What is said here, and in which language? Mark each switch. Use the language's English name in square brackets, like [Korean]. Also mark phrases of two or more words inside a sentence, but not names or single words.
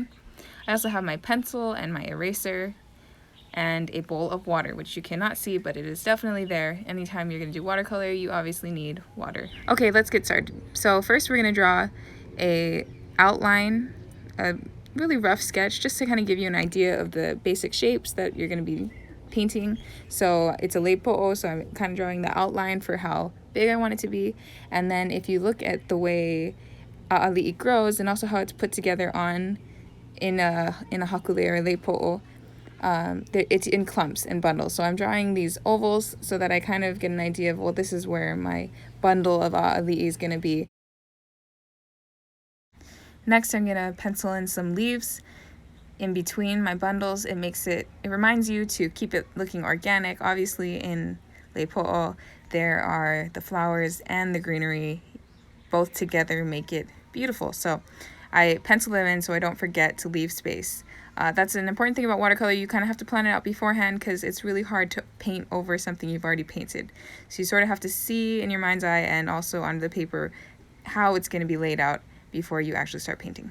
[English] I also have my pencil and my eraser and a bowl of water, which you cannot see, but it is definitely there. Anytime you're going to do watercolor, you obviously need water. Okay, let's get started. So first we're going to draw a outline, a really rough sketch, just to kind of give you an idea of the basic shapes that you're going to be painting. So it's a poʻo, so I'm kind of drawing the outline for how big I want it to be. And then if you look at the way ʻAʻaliʻi grows and also how it's put together in a hakule or poʻo, it's in clumps and bundles. So I'm drawing these ovals so that I kind of get an idea of, well, this is where my bundle of ʻAʻaliʻi is going to be. Next, I'm going to pencil in some leaves in between my bundles. It reminds you to keep it looking organic. Obviously in poʻo there are the flowers and the greenery both together make it beautiful. So I pencil them in so I don't forget to leave space. That's an important thing about watercolor. You kind of have to plan it out beforehand because it's really hard to paint over something you've already painted. So you sort of have to see in your mind's eye and also on the paper how it's going to be laid out before you actually start painting.